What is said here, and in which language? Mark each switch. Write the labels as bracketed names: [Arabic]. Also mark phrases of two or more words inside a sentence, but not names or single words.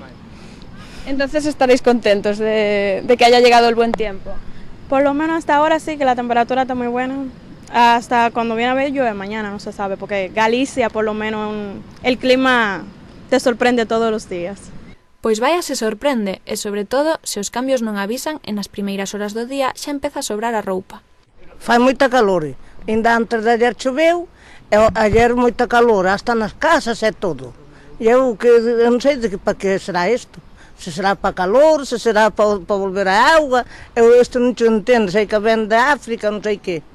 [Spanish] Entonces estaréis contentos de que haya llegado el buen tiempo. Por lo menos hasta ahora sí, que la temperatura está muy buena. Hasta cuando viene a ver llueve mañana, no se sabe, porque Galicia por lo menos el clima te sorprende todos los días. [Galician] Pois vai se sorprende, e sobre todo, se os cambios non avisan, en as primeiras horas do día xa empeza a sobrar a roupa. Fai moita calor, ainda antes de ayer choveu, e ayer moita calor, hasta nas casas e todo. E eu non sei para que será isto. Se será para calor, se será para volver a auga, eu isto non te entendo, sei que ven da África, non sei que.